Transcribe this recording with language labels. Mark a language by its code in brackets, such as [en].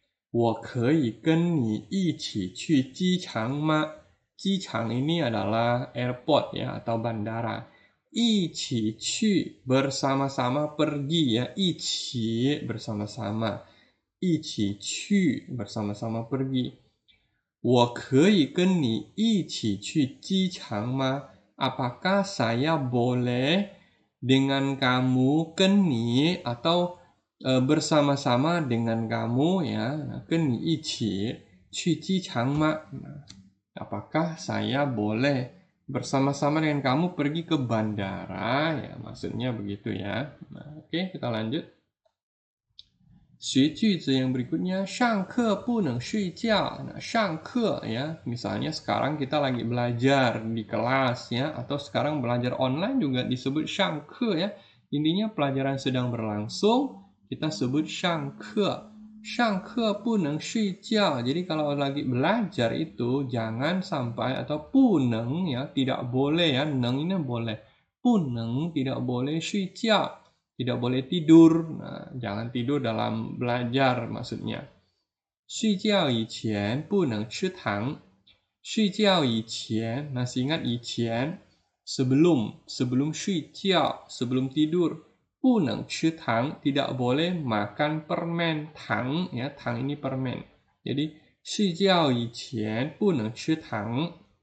[zh] 我可以跟你一起去机场吗? [id] 机场 ini adalah airport ya atau bandara. 一起去 bersama-sama pergi ya. 一起 bersama-sama. 一起去 bersama-sama pergi. [zh] 我可以跟你一起去机场吗? [id] Apakah saya boleh dengan kamu 跟你 atau bersama-sama dengan kamu ya, [zh] 跟你一起去机场吗? [id] Apakah saya boleh bersama-sama dengan kamu pergi ke bandara? Ya, maksudnya begitu ya. Oke, kita lanjut. [zh] 学句子 [id] yang berikutnya, [zh] 上课不能睡觉. [id] Shan ke ya, misalnya sekarang kita lagi belajar di kelas ya, atau sekarang belajar online juga disebut 上课 ya. Intinya pelajaran sedang berlangsung, kita sebut 上课. [zh] 上课不能睡觉. [id] Jadi kalau lagi belajar itu jangan sampai atau 不能 ya, tidak boleh ya, 能 ini boleh. 不能 tidak boleh 睡觉. Tidak boleh tidur. Nah, jangan tidur dalam belajar maksudnya. [zh] 睡觉以前不能吃糖. [id] 睡觉以前 masih ingat 以前 sebelum 睡觉 sebelum tidur. [zh] 不能吃糖 [id] tidak boleh makan permen. Tang ya, tang ini permen. Jadi [zh] 睡觉以前不能吃糖.